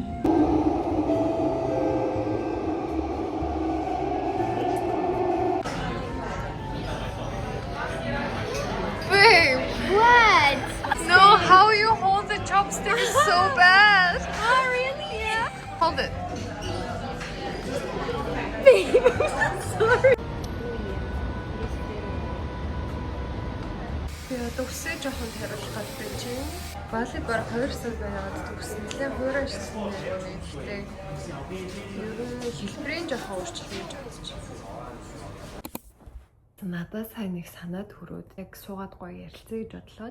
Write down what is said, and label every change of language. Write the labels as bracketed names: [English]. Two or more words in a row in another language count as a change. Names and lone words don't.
[English] Babe, What? no, how you hold the chopstick is so bad. Oh really? Yeah. Hold it. Babe, I'm sorry. [Mongolian] Тэгээ төгсөө жоохон тариулах гэдэг чинь баали бараг 2 сар байгаад төгсөн. Нэлээд хуурай шилсэн юм байна. Гэхдээ ер нь хэлбэрийн жоохон өөрчлөлт гэж бодож байна. Надад сайн нэг санаад хүрээд яг суугаад гоё ярилцъя гэж бодлоо.